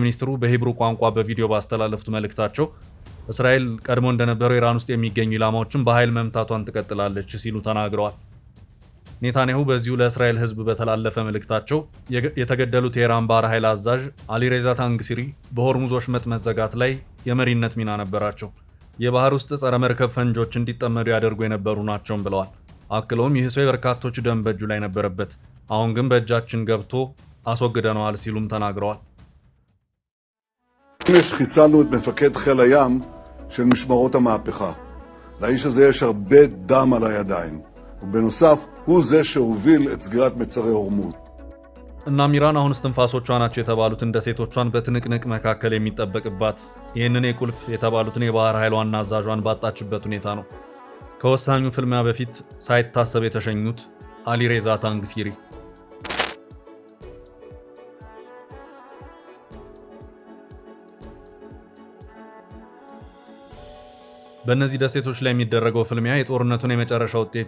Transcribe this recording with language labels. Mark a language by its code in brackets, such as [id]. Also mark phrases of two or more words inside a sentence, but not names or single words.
[am] ሚኒስትሩ በሂብሩ ቋንቋ በቪዲዮ ባስተላለፉት መልእክታቸው እስራኤል ቀድሞ እንደነበረው ኢራን ውስጥ የሚገኙ ኢላማዎችን በኃይል መምታቷን ትቀጥላለች ሲሉ ተናግረዋል። ኔታንያሁ በዚሁ ለእስራኤል ሕዝብ በተላለፈ መልእክታቸው የተገደሉት የኢራን ባህር ኃይል አዛዥ አሊሬዛ ታንግሲሪ በሆርሙዝ ወሽመጥ መዘጋት ላይ የመሪነት ሚና ነበራቸው። የባህር ውስጥ ጸረ መርከብ ፈንጆች እንዲጠመዱ ያደርጉ የነበሩ ናቸውም ብለዋል። አክለውም ይህ ሰው የበርካቶች ደም በእጁ ላይ ነበረበት፣ አሁን ግን በእጃችን ገብቶ አስወግደነዋል ሲሉም ተናግረዋል። [he] חיסלנו את מפקד חיל הים של משמרות המהפכה. לאיש הזה יש הרבה דם על הידיים. ובנוסף, הוא זה שהוביל את סגירת מצרי הורמוז. [am] እናም ኢራን አሁን እስትንፋሶቿ ናቸው የተባሉትን ደሴቶቿን በትንቅንቅ መካከል የሚጠበቅባት ይህንን የቁልፍ የተባሉትን የባህር ኃይል ዋና አዛዧን ባጣችበት ሁኔታ ነው። ከወሳኙ ፍልሚያ በፊት ሳይታሰብ የተሸኙት አሊሬዛ ታንግሲሪ። በእነዚህ ደሴቶች ላይ የሚደረገው ፍልሚያ የጦርነቱን የመጨረሻ ውጤት